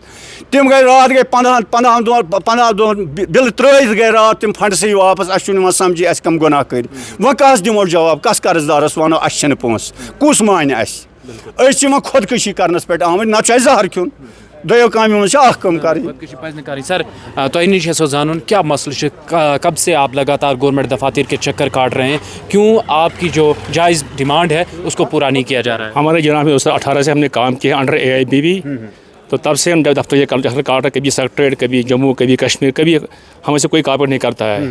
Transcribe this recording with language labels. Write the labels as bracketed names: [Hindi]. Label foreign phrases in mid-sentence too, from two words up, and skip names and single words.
[Kashmiri] تِم گٔے راتھ گٔے 15 دۄہن بِلہٕ ترٛٲیِتھ گٔے راتھ تِم فنڈسٕے واپس. اَسہِ چھُنہٕ یِوان سمجھی اَسہِ کَم گۄناہ کٔرۍ. وۄنۍ کَس دِمو جواب, کَس قرضدارس وَنو اَسہِ چھِنہٕ پونٛسہٕ, کُس مانہِ اَسہِ. أسۍ چھِ یِمن خۄدکٔشی کرنس پٮ۪ٹھ آمٕتۍ, نہ چھُ اَسہِ زہر کھیوٚن, دۄیو کامٮ۪و منٛز چھِ اکھ کٲم کَرٕنۍ. سر تۄہہِ نِش یژھو زانُن کیا مسئلہ چھُ, [Urdu] کب سے آپ لگاتار گورنمنٹ دفاتر کے چکر کاٹ رہے ہیں, کیوں آپ کی جو جائز ڈیمانڈ ہے اس کو پورا نہیں کیا جا رہا ہے. ہمارے جناب 2018 سے ہم نے کام کیا انڈر AIBP, تو تب سے ہم دفتر یہ چکر کاٹ رہے, کبھی سیکٹریٹ, کبھی جموں, کبھی کشمیر, کبھی ہمیں سے کوئی کاپریٹ نہیں کرتا ہے.